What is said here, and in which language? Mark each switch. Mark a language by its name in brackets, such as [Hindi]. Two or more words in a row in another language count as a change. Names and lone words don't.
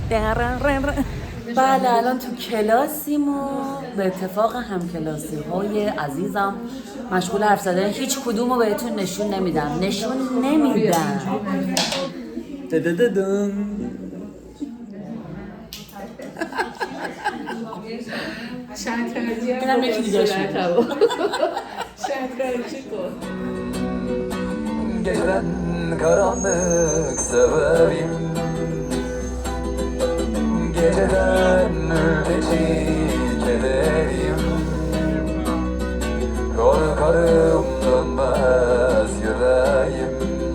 [Persian] بله، الان تو کلاسیم و به اتفاق هم کلاسی های عزیزم مشغول حرف زدن. هیچ کدومو بهتون نشون نمیدم. اینم یکی دیگه [Turkish] Geceden karanlık severim, geceden ötesi kederim. Korkarım dönmez yüreğim.